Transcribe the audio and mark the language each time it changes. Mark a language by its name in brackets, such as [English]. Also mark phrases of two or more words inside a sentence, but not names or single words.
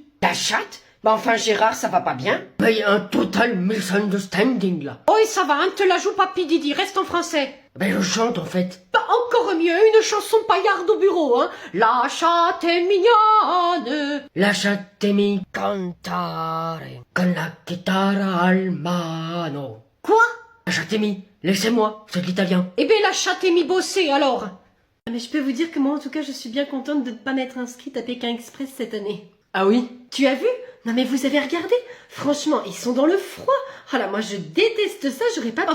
[French] La chatte? Bah enfin, Gérard, ça va pas bien? Mais y a un [English] total misunderstanding, [French] là. Oh, et ça va, hein? Te la joue pas, Pididi, reste en français. Ben je chante, en fait. Bah, encore mieux, une chanson paillarde au bureau, hein? La chatte est mignonne. [Italian] La chatte mi cantare con la chitarra al mano. [French] Quoi? La chatte mi, laissez-moi, c'est de l'italien. Eh ben, la chatte est mi bossée, alors. Mais je peux vous dire que moi, en tout cas, je suis bien contente de ne pas m'être inscrite à Pékin Express cette année. Ah oui? Tu as vu? Non mais vous avez regardé? Franchement, ils sont dans le froid. Ah là, moi je déteste ça, j'aurais pas...